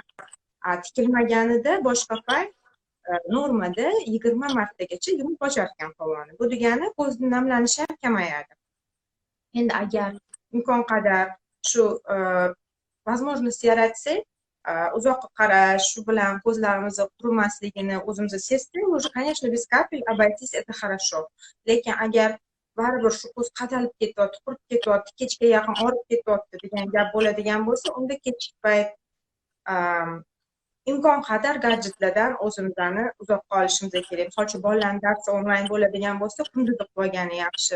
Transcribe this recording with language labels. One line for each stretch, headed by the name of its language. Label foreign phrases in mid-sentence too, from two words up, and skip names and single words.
Uzbek: Tikilmaganida boshqa payt normada 20 martagacha yumib ochar ekan qovog'ini. Bu degani ko'zni namlanishi ham kamayadi. Endi agar imkon qadar shu возможность yaratsak, uzoqqa qarash, shu bilan ko'zlarimizni qurimasligini o'zimiz sezsak,
Russian: уже, конечно, без капель обойтись это хорошо.
Uzbek: Lekin agar baribir shu ko'z qadalib ketyapti, qurib ketyapti, kechga yaqin orib ketyapti degan gap bo'ladigan bo'lsa, unda kechki payt imkon qadar gadjetlardan o'zimizni uzoqqa olishimiz kerak. Misol uchun bolalarning darsi onlayn bo'ladigan bo'lsa, kunduz o'qib olgani yaxshi.